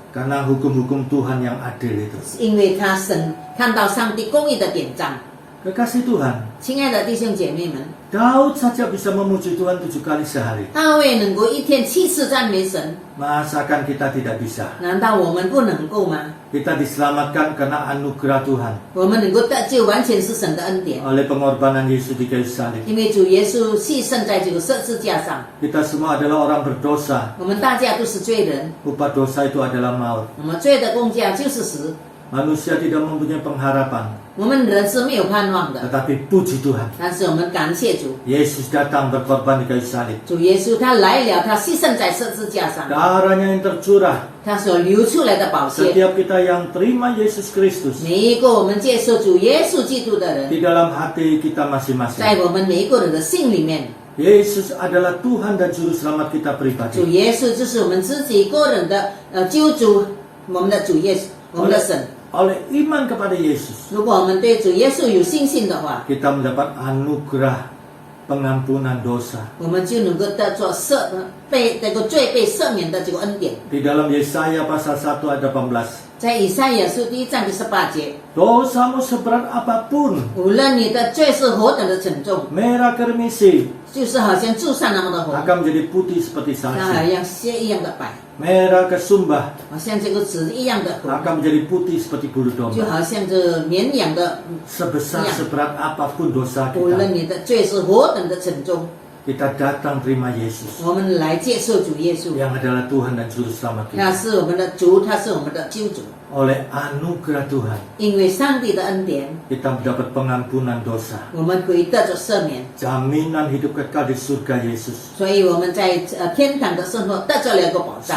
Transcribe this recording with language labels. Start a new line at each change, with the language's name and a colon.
Indonesian: Karena hukum-hukum Tuhan yang adil itu.
Chinese: 因为他看到上帝公义的典章。
Indonesian: Kekasih Tuhan,
Chinese: 亲爱的弟兄姐妹们，
Indonesian: Daud saja bisa memuji Tuhan 7 kali sehari.
Chinese: 大卫能够一天7次赞美神，
Indonesian: Masakan kita tidak bisa?
Chinese: 难道我们不能够吗？
Indonesian: Kita diselamatkan karena anugerah Tuhan
Chinese: 我们能够得救，完全是神的恩典，
Indonesian: oleh pengorbanan Yesus di kayu salib.
Chinese: 因为主耶稣牺牲在这个十字架上。
Indonesian: Kita semua adalah orang berdosa.
Chinese: 我们大家都是罪人，
Indonesian: Upah dosa itu adalah maut.
Chinese: 我们罪的工价就是死。
Indonesian: Manusia tidak mempunyai pengharapan,
Chinese: 我们人是没有盼望的，
Indonesian: tetapi puji Tuhan,
Chinese: 但是我们感谢主，
Indonesian: Yesus datang berkorban di kayu salib.
Chinese: 主耶稣他来了，他牺牲在十字架上，
Indonesian: Darahnya yang tercurah,
Chinese: 他所流出来的宝血，
Indonesian: setiap kita yang terima Yesus Kristus
Chinese: 每一个我们接受主耶稣基督的人，
Indonesian: di dalam hati kita
Chinese: 在
Indonesian: masing-masing.
Chinese: 我们每一个人的心里面，
Indonesian: Yesus adalah Tuhan dan Juru Selamat kita
Chinese: 主
Indonesian: pribadi.
Chinese: 耶稣就是我们自己个人的救主，我们的主耶稣，我们的神。
Indonesian: Oleh iman kepada Yesus,
Chinese: 如果我们对主耶稣有信心的话，
Indonesian: kita mendapat anugerah pengampunan dosa.
Chinese: 我们就能够得着被这个罪被赦免的这个恩典。
Indonesian: Di dalam Yesaya pasal 1 ayat 18,
Chinese: 在以赛亚书第1章第18节，
Indonesian: dosamu seberat apapun,
Chinese: 无论你的罪是何等的沉重，
Indonesian: merah kermisi,
Chinese: 就是好像朱砂那么的红，
Indonesian: akan menjadi putih seperti
Chinese: 它好
Indonesian: salju.
Chinese: 像血一样的白，
Indonesian: Merah kesumbah
Chinese: 好像这个纸一样的红，
Indonesian: akan menjadi putih seperti bulu
Chinese: 就
Indonesian: domba.
Chinese: 好像这绵羊的。
Indonesian: Sebesar seberat apapun dosa
Chinese: 无论
Indonesian: kita,
Chinese: 你的罪是何等的沉重，
Indonesian: kita datang terima Yesus
Chinese: 我们来接受主耶稣，
Indonesian: yang adalah Tuhan dan Juru Selamat
Chinese: 他
Indonesian: kita.
Chinese: 是我们的主，他是我们的救主。
Indonesian: Oleh anugerah Tuhan,
Chinese: 因为上帝的恩典，
Indonesian: kita mendapat pengampunan dosa,
Chinese: 我们可以得着赦免，
Indonesian: jaminan hidup kekal di surga Yesus,
Chinese: 所以我们在天堂的生活得着了一个保障，